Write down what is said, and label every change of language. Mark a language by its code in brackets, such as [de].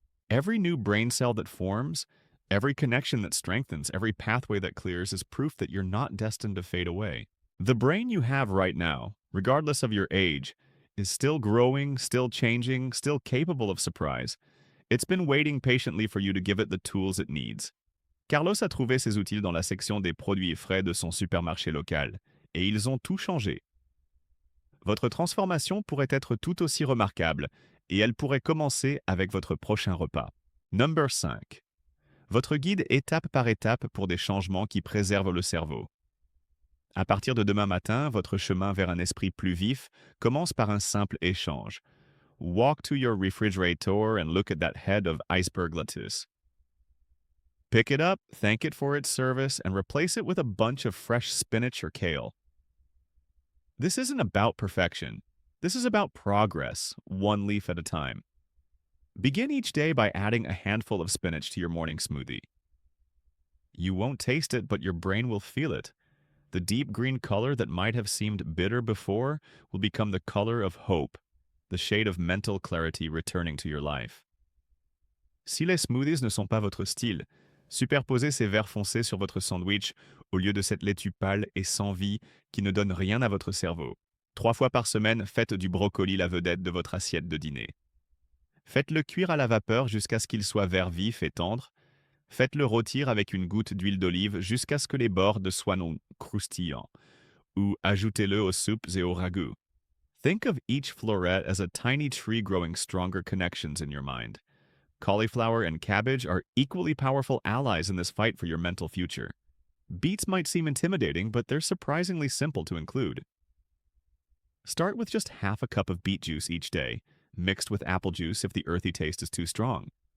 [en] Every new brain cell that forms, every connection that strengthens, every pathway that clears is proof that you're not destined to fade away. The brain you have right now, regardless of your age, is still growing, still changing, still capable of surprise. It's been waiting patiently for you to give it the tools it needs. [fr] Carlos a trouvé ses outils dans la section des produits frais de son supermarché local, et ils ont tout changé. Votre transformation pourrait être tout aussi remarquable, et elle pourrait commencer avec votre prochain repas. [en] Number 5. [fr] Votre guide étape par étape pour des changements qui préservent le cerveau. À partir de demain matin, votre chemin vers un esprit plus vif commence par un simple échange. [en] Walk to your refrigerator and look at that head of iceberg lettuce. Pick it up, thank it for its service, and replace it with a bunch of fresh spinach or kale. This isn't about perfection. This is about progress, one leaf at a time. Begin each day by adding a handful of spinach to your morning smoothie. You won't taste it, but your brain will feel it. The deep green color that might have seemed bitter before will become the color of hope, the shade of mental clarity returning to your life. [fr] Si les smoothies ne sont pas votre style, superposez ces verts foncés sur votre sandwich au lieu de cette laitue pâle et sans vie qui ne donne rien à votre cerveau. 3 fois par semaine, faites du brocoli la vedette de votre assiette de dîner. Faites-le cuire à la vapeur jusqu'à ce qu'il soit vert vif et tendre. Faites-le rôtir avec une goutte d'huile d'olive jusqu'à ce que les bords soient non croustillants. Ou ajoutez-le aux soupes et aux ragoûts. [en] Think of each floret as a tiny tree growing stronger connections in your mind. Cauliflower and cabbage are equally powerful allies in this fight for your mental future. Beets might seem intimidating, but they're surprisingly simple to include. Start with just half a cup of beet juice each day, mixed with apple juice if the earthy taste is too strong.